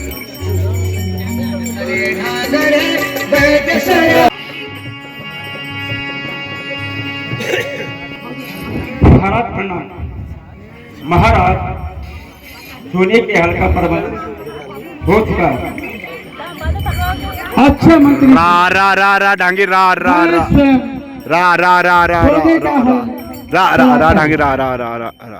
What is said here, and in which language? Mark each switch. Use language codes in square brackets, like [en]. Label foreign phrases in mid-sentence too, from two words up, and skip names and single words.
[hi] महाराज प्रणाम। महाराज सोने के हल का प्रबंध हो चुका है। अच्छा मंत्री रा रा रा रा डांगी रा रा रा रा रा रा रा रा रा रा रा डांगी रा रा रा रा रा।